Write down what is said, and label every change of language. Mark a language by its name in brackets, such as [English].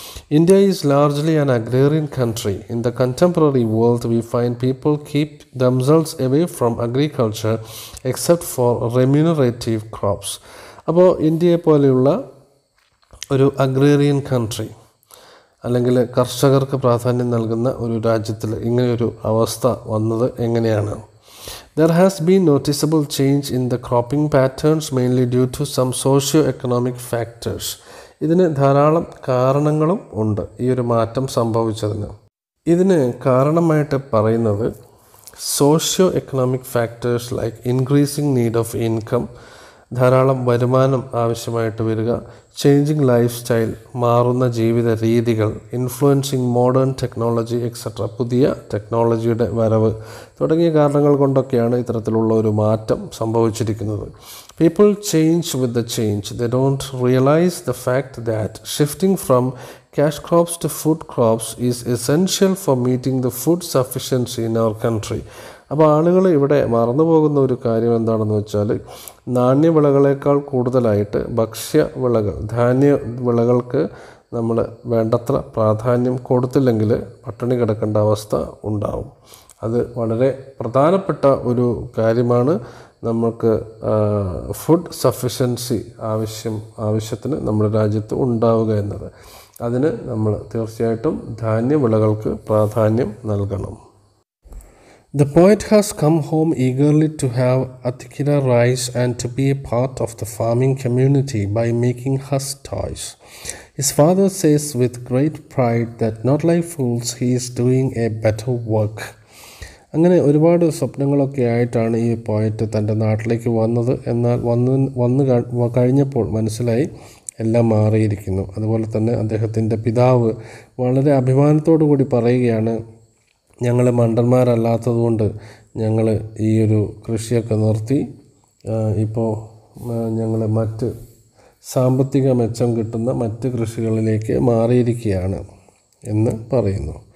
[English] India is largely an agrarian country. In the contemporary world, we find people keep themselves away from agriculture except for remunerative crops. [Malayalam] അപ്പോൾ ഇന്ത്യയെ പോലെയുള്ള ഒരു agrarian country അല്ലെങ്കിൽ കർഷകർക്ക് പ്രാധാന്യം നൽകുന്ന ഒരു രാജ്യത്തിൽ ഇങ്ങനെയൊരു അവസ്ഥ വന്നത് എങ്ങനെയാണ്? [English] There has been noticeable change in the cropping patterns mainly due to some socio-economic factors. [Malayalam] ഇതിന് ധാരാളം കാരണങ്ങളും ഉണ്ട് ഈ ഒരു മാറ്റം സംഭവിച്ചതിന്. ഇതിന് കാരണമായിട്ട് പറയുന്നത് [English] socio economic factors like increasing need of income, [Malayalam] ധാരാളം വരുമാനം ആവശ്യമായിട്ട് വരിക, [English] changing lifestyle, [Malayalam] മാറുന്ന ജീവിത രീതികൾ, [English] influencing modern technology etcetera, [Malayalam] പുതിയ ടെക്നോളജിയുടെ വരവ് തുടങ്ങിയ കാരണങ്ങൾ കൊണ്ടൊക്കെയാണ് ഇത്തരത്തിലുള്ള ഒരു മാറ്റം സംഭവിച്ചിരിക്കുന്നത്. [English] People change with the change. They don't realize the fact that shifting from cash crops to food crops is essential for meeting the food sufficiency in our country. [Malayalam] അപ്പോൾ ആളുകൾ ഇവിടെ മറന്നു പോകുന്ന ഒരു കാര്യം എന്താണെന്ന് വെച്ചാൽ, നാണ്യവിളകളേക്കാൾ കൂടുതലായിട്ട് ഭക്ഷ്യവിളകൾ, ധാന്യ വിളകൾക്ക് നമ്മൾ വേണ്ടത്ര പ്രാധാന്യം കൊടുത്തില്ലെങ്കിൽ പട്ടിണി കിടക്കേണ്ട അവസ്ഥ ഉണ്ടാവും. അത് വളരെ പ്രധാനപ്പെട്ട ഒരു കാര്യമാണ്. നമുക്ക് ഫുഡ് സഫിഷ്യൻസി ആവശ്യത്തിന് നമ്മുടെ രാജ്യത്ത് ഉണ്ടാവുക എന്നത്. അതിന് നമ്മൾ തീർച്ചയായിട്ടും ധാന്യവിളകൾക്ക് പ്രാധാന്യം നൽകണം. [English] The poet has come home eagerly to have Atikira rice and to be a part of the farming community by making husk toys. His father says with great pride that not like fools he is doing a better work. [Malayalam] അങ്ങനെ ഒരുപാട് സ്വപ്നങ്ങളൊക്കെ ആയിട്ടാണ് ഈ poet തൻ്റെ നാട്ടിലേക്ക് വന്നത്. എന്നാൽ വന്നു കഴിഞ്ഞപ്പോൾ മനസ്സിലായി എല്ലാം മാറിയിരിക്കുന്നു. അതുപോലെ തന്നെ അദ്ദേഹത്തിൻ്റെ പിതാവ് വളരെ അഭിമാനത്തോടു കൂടി പറയുകയാണ്, ഞങ്ങൾ മണ്ടന്മാരല്ലാത്തതുകൊണ്ട് ഞങ്ങൾ ഈ ഒരു കൃഷിയൊക്കെ നിർത്തി ഇപ്പോൾ ഞങ്ങൾ മറ്റ് സാമ്പത്തിക മെച്ചം കിട്ടുന്ന മറ്റ് കൃഷികളിലേക്ക് മാറിയിരിക്കുകയാണ് എന്ന് പറയുന്നു.